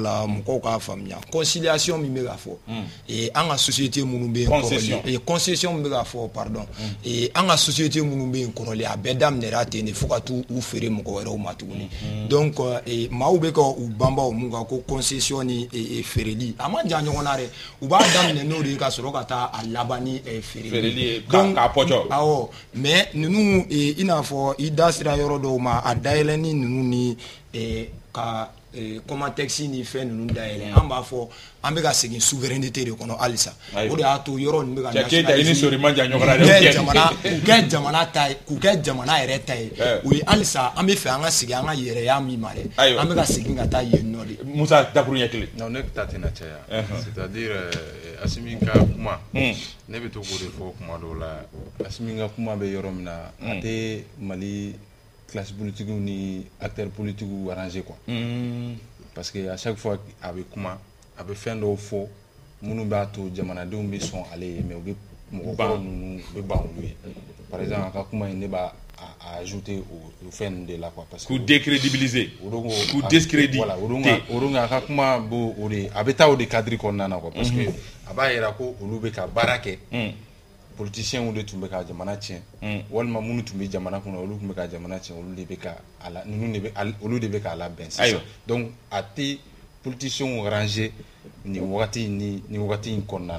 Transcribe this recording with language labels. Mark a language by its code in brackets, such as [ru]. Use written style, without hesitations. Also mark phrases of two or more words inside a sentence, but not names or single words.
[bm] la mɔgɔw k'a faamuya conciliation min bɛ ka fɔ an ka société minnu bɛ yen kɔrɔlen concession min bɛ ka fɔ pardon an ka société minnu bɛ yen kɔrɔlen a bɛɛ daminɛra ten de fo ka t'u feere mɔgɔ wɛrɛw ma tuguni donc maaw bɛ ka u banba mun kan ko concession ni feereli a ma jan ɲɔgɔn na dɛ u b'a daminɛ n'o de ye ka sɔrɔ ka taa a laban ni feereli k'a pɔjɔ awɔ mais ninnu i n'a fɔ i da sera yɔrɔ dɔw ma a dayɛlɛnni ninnu ni ka comment texte ni fɛn ninnu dayɛlɛ an b'a fɔ an bɛ ka segin souveraineté de kɔnɔ halisa o de y'a to yɔrɔ ninnu bɛ ka nationaliser k'u kɛ jamana yɛrɛ ta ye o ye halisa an bɛ fɛ an ka segin an ka yɛrɛya min ma dɛ an bɛ ka segin ka taa yen nɔ de. Musa dakuru ɲɛ kelen. non ne ta tɛna caya [fr] c'est-à-dire [bm] Asimi ka kuma ne bɛ to k'o de fɔ kuma dɔw la Asimi ka kuma bɛ yɔrɔ min na a tɛ Mali [fr] classe politique [bm] ni [fr] acteurs politiques arrangé quoi parce que à chaque fois [bm] a bɛ kuma a bɛ fɛn dɔw fɔ minnu b'a to jamanadenw bɛ sɔn ale ye mais u bɛ mɔgɔkɔrɔ ninnu u bɛ ban olu ye [fr] par exemple [bm] a ka kuma in ne b'a ajouter au fɛn de la [fr] quoi parce que [bm] k'u décrédibiliser k'u discréditer voilà o a ka kuma bo o de a bɛ taa o de cadre kɔnɔna na [fr] quoi parce que [bm] a b'a yira ko olu bɛ ka baara kɛ politiciens de tun bɛ ka jamana tiɲɛ walima minnu tun bɛ jamana kɔnɔ olu tun bɛ ka jamana tiɲɛ olu de bɛ ka olu de bɛ ka labɛn sisan donc a tɛ politiciens ranger ni wagati in kɔnɔna na.